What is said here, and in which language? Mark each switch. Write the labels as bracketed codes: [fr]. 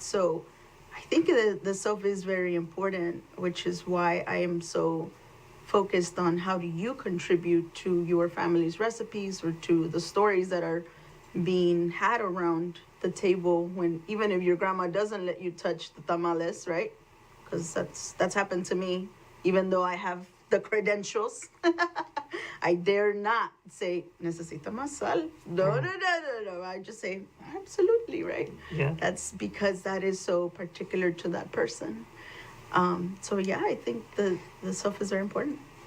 [en] So I think the self is very important, which is why I am so focused on how do you contribute to your family's recipes or to the stories that are being had around the table, when even if your grandma doesn't let you touch the tamales, right? Because that's happened to me, even though I have the credentials. I dare not say, [es] necesita más sal. [en] No. I just say, absolutely, right? Yeah. That's because that is so particular to that person. So yeah, I think the self is very important.